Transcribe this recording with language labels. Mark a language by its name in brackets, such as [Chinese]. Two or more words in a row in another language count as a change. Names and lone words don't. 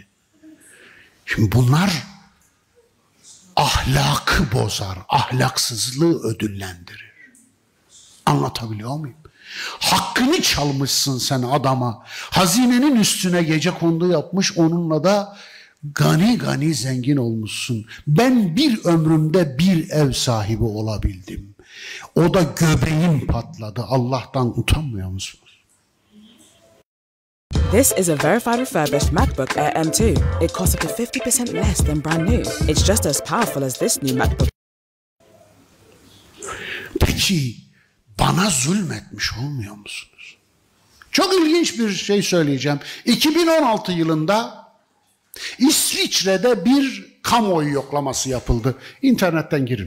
[Turkish] Şimdi bunlar ahlakı bozar, ahlaksızlığı ödüllendirir. Anlatabiliyor muyum? Hakkını çalmışsın sen adama. Hazinenin üstüne gecekondu yapmış, onunla da gani gani zengin olmuşsun. Ben bir ömrümde bir ev sahibi olabildim. O da göbeğim patladı. Allah'tan utanmıyor musunuz? [English] This is a verified refurbished MacBook Air M2. It costs up to 50% less than brand new. It's just as powerful as this new MacBook. [Turkish] Peki bana zulmetmiş olmuyor musunuz? Çok ilginç bir şey söyleyeceğim. 2016 yılında İsviçre'de bir kamuoyu yoklaması yapıldı. İnternetten girin.